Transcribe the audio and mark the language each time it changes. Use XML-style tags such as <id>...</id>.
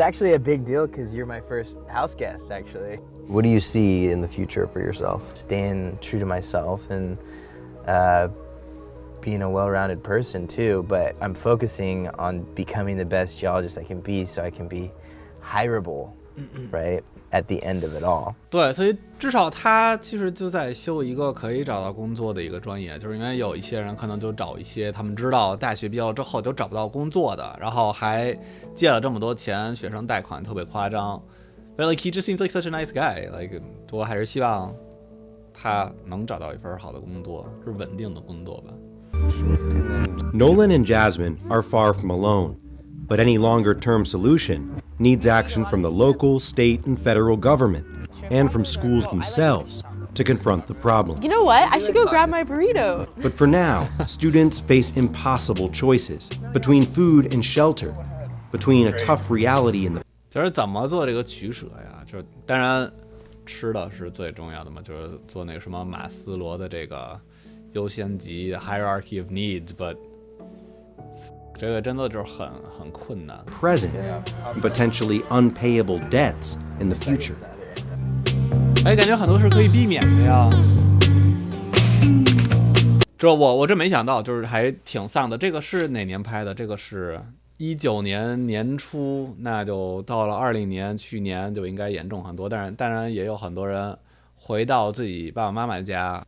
<en>actually a big deal because you're my first house guest, actually. What do you see in the future for yourself? Staying true to myself and being a well-rounded person too, but I'm focusing on becoming the best geologist I can be so I can be hireable, right? At the end of it all.</en> <zh>对，所以至少他其实就在修一个可以找到工作的一个专业，就是因为有一些人可能就找一些他们知道大学毕业之后就找不到工作的，然后还借了这么多钱，学生贷款特别夸张。</zh> <en>But like he just seems like such a nice guy. Like</en> <zh>我还是希望他能找到一份好的工作，是稳定的工作吧。</zh> <en>Nolan and Jasmine are far from alone, but any longer-term solution needs action from the local, state, and federal government, and from schools themselves to confront the problem. You know what? I should go grab my burrito. But for now, students face impossible choices between food and shelter, between a tough reality in the</en> <zh>就是怎么做这个取舍呀？就是当然吃的是最重要的嘛，就是做那个什么马斯洛的这个优先级</zh> <en>hierarchy of needs，but</en> <zh>这个真的就是很困难。</zh> <en>present, and potentially unpayable debts in the future.</en> <zh>哎，感觉很多是可以避免的呀。我这没想到，就是还挺丧的。这个是哪年拍的？这个是19年年初，那就到了20年，去年就应该严重很多。当然也有很多人回到自己爸爸妈妈家。</zh>